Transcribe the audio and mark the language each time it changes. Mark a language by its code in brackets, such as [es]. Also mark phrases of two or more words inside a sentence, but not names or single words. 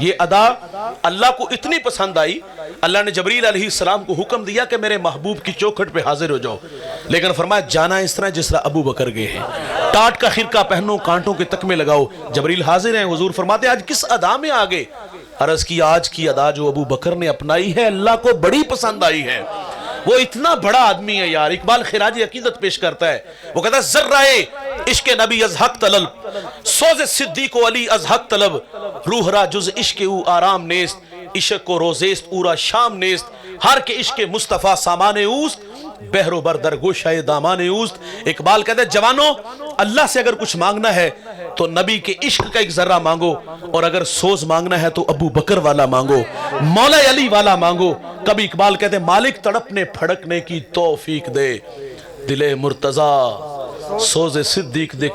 [ur] یہ ادا اللہ کو اتنی پسند آئی، اللہ نے جبریل [ar] علیہ السلام [ur] کو حکم دیا کہ میرے محبوب کی چوکھٹ پہ حاضر ہو جاؤ، لیکن فرمایا جانا اس طرح جس طرح ابو بکر گئے ہیں، ٹاٹ کا خرقہ پہنو، کانٹوں کے تکمے لگاؤ۔ جبریل حاضر ہیں، حضور فرماتے ہیں آج کس ادا میں آگے؟ عرض کی آج کی ادا جو ابو بکر نے اپنائی ہے اللہ کو بڑی پسند آئی ہے، وہ اتنا بڑا آدمی ہے یار۔ اقبال خراج عقیدت پیش کرتا ہے، وہ کہتا ہے [fa] ذرائے عشق نبی از حق طلب، سوز صدیق و علی از حق طلب، روح را جز عشق او آرام نیست، عشق کو روزیست اورا شام نیست، ہر کے عشق مصطفیٰ سامان اوست، بحر و بردر گوشہ دامان اوست۔ [ur] اقبال کہتا ہے جوانوں اللہ سے اگر کچھ مانگنا ہے تو نبی کے عشق کا ایک ذرہ مانگو، اور اگر سوز مانگنا ہے تو ابو بکر والا مانگو، مولا علی والا مانگو۔ کبھی اقبال کہتے ہیں مالک تڑپنے پھڑکنے کی توفیق دے، دل مرتضیٰ سوز صدیق دے۔